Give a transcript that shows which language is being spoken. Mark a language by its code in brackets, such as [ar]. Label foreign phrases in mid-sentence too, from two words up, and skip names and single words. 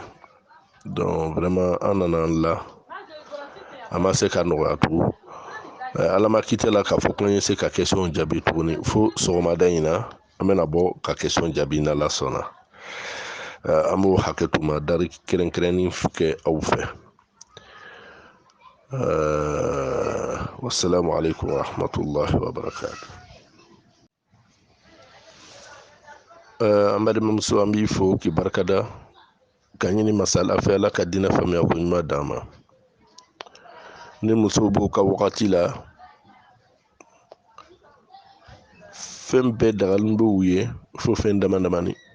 [fr] Donc vraiment [bm] an nana an la a ma se ka nɔgɔya tugun. Ala ma kita la k'a fɔ ko an ye se ka kɛsɛnw jaabi tuguni fo sɔgɔmada in na an bɛna bɔ ka kɛsɛn jaabi n'ala sɔnna. An b'o hakɛ to ma dari kɛrɛnkɛrɛnnin kɛ aw fɛ. [ar] والسلام عليكم ورحمة الله وبركاته. [bm] An balimamuso an b'i fo k'i barikada ka ɲini masa ala fɛ ala ka diinɛ faamuya ko ɲuman d'an ma. Ni musow b'u ka wagati la fɛn bɛɛ dagalen bɛ u ye fo fɛn dama damani.